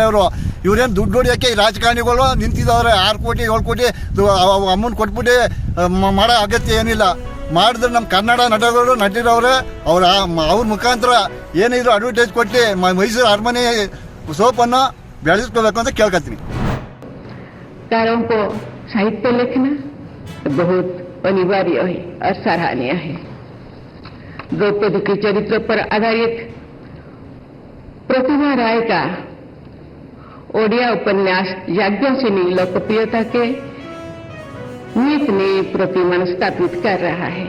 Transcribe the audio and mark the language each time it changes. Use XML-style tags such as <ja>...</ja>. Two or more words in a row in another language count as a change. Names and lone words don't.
<kn>ಇವ್ರೇನು ದುಡ್ಡು ಹೊಡಿಯೋಕ್ಕೆ ಈ ರಾಜಕಾರಣಿಗಳು ನಿಂತಿದ್ದವ್ರೆ. 6 ಕೋಟಿ 7 ಕೋಟಿ ಅಮೌಂಟ್ ಕೊಟ್ಬಿಟ್ಟು ಮಾಡೋ ಅಗತ್ಯ ಏನಿಲ್ಲ. ಮಾಡಿದ್ರೆ ನಮ್ಮ ಕನ್ನಡ ನಟಿರವ್ರೆ ಅವ್ರ ಮುಖಾಂತರ ಏನಿದ್ರು ಅಡ್ವರ್ಟೈಸ್ ಕೊಟ್ಟು ಮೈಸೂರು ಅರಮನೆ ಸೋಪನ್ನು ಬೆಳೆಸ್ಕೋಬೇಕು ಅಂತ ಕೇಳ್ಕೊತೀನಿ.</kn> <hi>कारों को साहित्य लिखना बहुत अनिवार्य है और सराहनीय है. द्रौपदी के चरित्र पर आधारित प्रतिभा राय का ओडिया उपन्यास याज्ञसेनी लोकप्रियता के नित नई प्रतिमान स्थापित कर रहा है.</hi>